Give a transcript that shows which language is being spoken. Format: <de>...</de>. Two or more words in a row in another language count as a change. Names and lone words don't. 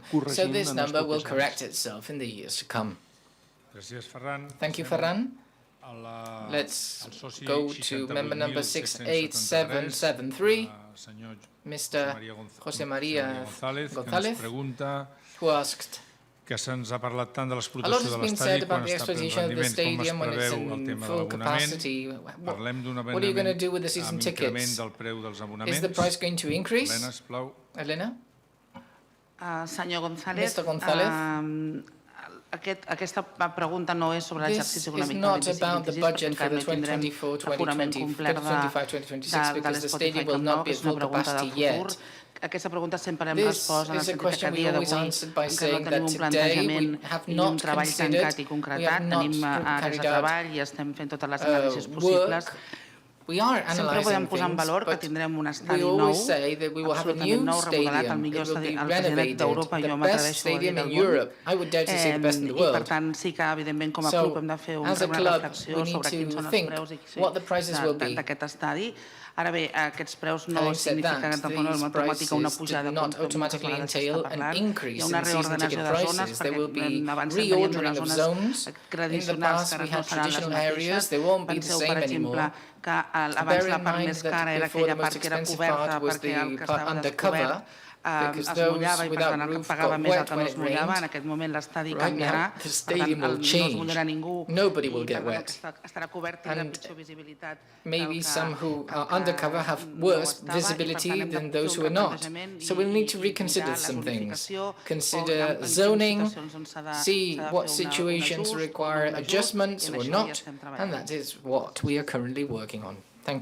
<en>So this number will correct itself in the years to come. Thank you, Ferran. Let's go to member number 68773, Mr. José María González, who asked,</en> <ca>que se'ns ha parlat tant de</ca> <en>a lot</en> <ca>l'explotació</ca> <en>has</en> <ca>de</ca> <en>been said</en> <ca>l'estadi quan</ca> <en>about the</en> <ca>està en</ca> <en>exploitation of the</en> <ca>rendiment, com es</ca> <en>stadium when it's</en> <ca>preveu el</ca> <en>in</en> <ca>tema de</ca> <en>full</en> <ca>l'abonament.</ca> <en>capacity.</en> <ca>Parlem d'un</ca> <en>What are you going to do with the season</en> <ca>amb increment</ca> <en>tickets?</en> <ca>del preu dels</ca> <en>Is</en> <ca>abonaments.</ca> <en>the price going to increase?</en> <ca>Elena, sisplau.</ca> <en>Elena?</en> <ca>Senyor González,</ca> <en>Mr. González?</en> <ca>Aquesta pregunta no és sobre</ca> <en>This</en> <ca>l'exercici</ca> <en>is</en> <ca>econòmic</ca> <en>not</en> <ca>del</ca> <en>about the</en> <ca>2026,</ca> <en>budget for</en> <ca>perquè</ca> <en>the</en> <ca>encara no tindrem l'aforament complert</ca> <en>2025-2026 because the stadium will not be at full capacity yet.</en> <ca>Aquesta pregunta sempre l'hem</ca> <en>This</en> <ca>respost en el</ca> <en>is a</en> <ca>sentit que</ca> <en>question</en> <ca>a</ca> <en>we</en> <ca>dia</ca> <en>always</en> <ca>d'avui</ca> <en>answered by</en> <ca>encara</ca> <en>saying</en> <ca>no</ca> <en>that</en> <ca>tenim un</ca> <en>today</en> <ca>plantejament</ca> <en>we have</en> <ca>i un</ca> <en>not</en> <ca>treball</ca> <en>considered,</en> <ca>tancat i</ca> <en>we</en> <ca>concretat.</ca> <en>have not</en> <ca>Tenim àrees de</ca> <en>carried out</en> <ca>treball i estem fent totes les anàlisis possibles.</ca> <en>We are</en> <ca>Sempre podem</ca> <en>analyzing</en> <ca>posar en</ca> <en>things,</en> <ca>valor que</ca> <en>but</en> <ca>tindrem un</ca> <en>we</en> <ca>estadi nou,</ca> <en>always say that we will have a</en> <ca>absolutament</ca> <en>new</en> <ca>nou, remodelat, el</ca> <en>stadium.</en> <ca>millor</ca> <en>It will be</en> <ca>estadi, el president</ca> <en>renovated,</en> <ca>d'Europa,</ca> <en>the</en> <ca>jo</ca> <en>best</en> <ca>m'atreveixo a dir</ca> <en>stadium</en> <ca>del</ca> <en>in</en> <ca>món.</ca> <en>Europe. I would dare to say the best in the</en> <ca>I per</ca> <en>world.</en> <ca>tant sí que evidentment com a</ca> <en>So,</en> <ca>club hem de fer una</ca> <en>as a club,</en> <ca>reflexió</ca> <en>we need</en> <ca>sobre quins</ca> <en>to</en> <ca>són els</ca> <en>think</en> <ca>preus</ca> <en>what the prices will be.</en> <ca>d'aquest estadi. Ara bé, aquests preus no</ca> <en>Having said</en> <ca>signifiquen</ca> <en>that,</en> <ca>de forma</ca> <en>these</en> <ca>automàtica una</ca> <en>prices</en> <ca>pujada</ca> <en>do not</en> <ca>com</ca> <en>automatically</en> <ca>moltes vegades</ca> <en>entail</en> <ca>s'està</ca> <en>an</en> <ca>parlant.</ca> <en>increase</en> <ca>Hi ha una</ca> <en>in season</en> <ca>reordenació</ca> <en>ticket</en> <ca>de zones</ca> <en>prices. There will</en> <ca>perquè</ca> <en>be</en> <ca>abans s'havien</ca> <en>reordering</en> <ca>de</ca> <en>of</en> <ca>les</ca> <en>zones.</en> <ca>zones</ca> <en>In the</en> <ca>tradicionals</ca> <en>past,</en> <ca>que</ca> <en>we</en> <ca>ara no</ca> <en>had</en> <ca>seran les</ca> <en>traditional areas.</en> <ca>mateixes.</ca> <en>They won't be the</en> <ca>Penseu,</ca> <en>same</en> <ca>per exemple,</ca> <en>anymore.</en> <ca>que abans</ca> <en>Bear</en> <ca>la</ca> <en>in</en> <ca>part</ca> <en>mind</en> <ca>més</ca> <en>that</en> <ca>cara era</ca> <en>before the</en> <ca>aquella</ca> <en>most</en> <ca>part que era</ca> <en>expensive</en> <ca>coberta</ca> <en>part was</en> <ca>perquè el</ca> <en>the</en> <ca>que</ca> <en>part</en> <ca>estava</ca> <en>undercover,</en> <ca>descobert</ca> <en>because</en> <ca>es</ca> <en>those</en> <ca>mullava i per</ca> <en>without</en> <ca>tant el que</ca> <en>roof</en> <ca>pagava</ca> <en>got</en> <ca>més el</ca> <en>wet</en> <ca>que no</ca> <en>when</en> <ca>es</ca> <en>it</en> <ca>mullava.</ca> <en>rained.</en> <ca>En aquest moment l'estadi</ca> <en>Right</en> <ca>canviarà,</ca> <en>now, the</en> <ca>per tant</ca> <en>stadium will</en> <ca>no es</ca> <en>change.</en> <ca>mullarà ningú</ca> <en>Nobody will</en> <ca>i</ca> <en>get</en> <ca>per tant el</ca> <en>wet.</en> <ca>que estarà cobert tindrà</ca> <en>And</en> <ca>pitjor visibilitat.</ca> <en>maybe some who are undercover have worse visibility than those who are not. So we'll need to reconsider some things. Consider zoning, see what situations require adjustments or not, and that is what we are currently working on.</en>